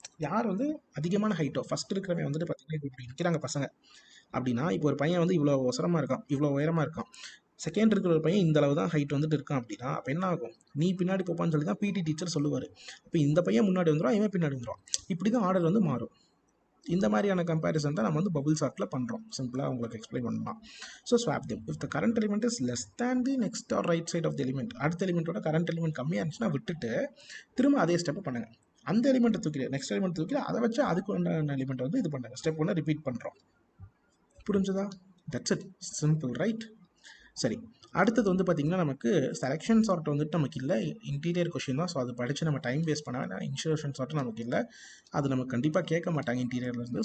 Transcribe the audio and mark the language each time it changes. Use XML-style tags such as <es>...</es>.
<ta>யார் வந்து அதிகமான ஹைட்டோ ஃபஸ்ட் இருக்கிறவங்க வந்துட்டு பார்த்தீங்கன்னா இப்படி நிற்கிறாங்க பசங்க அப்படின்னா, இப்போ ஒரு பையன் வந்து இவ்வளோ உசரமாக இருக்கான், இவ்வளோ உயரமாக இருக்கான். செகண்ட் இருக்கிற ஒரு பையன் இந்த அளவு தான் ஹைட் வந்துட்டு இருக்கான் அப்படின்னா, அப்போ என்ன ஆகும், நீ பின்னாடி போப்பான்னு சொல்லி தான் பிடி டீச்சர் சொல்லுவார். அப்போ இந்த பையன் முன்னாடி வந்துடும், இவன் பின்னாடி வந்துடும். இப்படி தான் ஆர்டர் வந்து மாறும். இந்த மாதிரியான கம்பேரிசன் தான் நம்ம வந்து பபுள் சார்ட்டில் பண்ணுறோம். சிம்பிளாக உங்களுக்கு எக்ஸ்பிளைன் பண்ணலாம்.</ta> <en>So swap them. If the current element is less than the next or right side of the element,</en> <ta>அடுத்த எலிமெண்ட்டோட கரண்ட் எலிமெண்ட் கம்மியாக இருந்துச்சுன்னா விட்டுட்டு திரும்ப அதே ஸ்டெப்பை பண்ணுங்கள். அந்த எலிமெண்ட்டை தூக்கி நெக்ஸ்ட் எலிமெண்ட் தூக்கி அதை வச்சு அதுக்கு உண்டான எலிமெண்ட் வந்து இது பண்ணுங்கள். ஸ்டெப் ஒன்று ரிப்பீட் பண்ணுறோம். புரிஞ்சுதா?</ta> <en>That's it. Simple, right?</en> <ta>சரி, அடுத்தது வந்து பார்த்திங்கன்னா நமக்கு செலெக்ஷன் சார்ட் வந்துட்டு நமக்கு இல்லை, இன்டீரியர் கொஷின் தான். ஸோ அது படித்து நம்ம டைம் வேஸ்ட் பண்ண வேணாம். இன்சர்ஷன் சார்ட் நமக்கு இல்லை, அது நமக்கு கண்டிப்பாக கேட்க மாட்டாங்க இன்டீரியர்லேருந்து.</ta>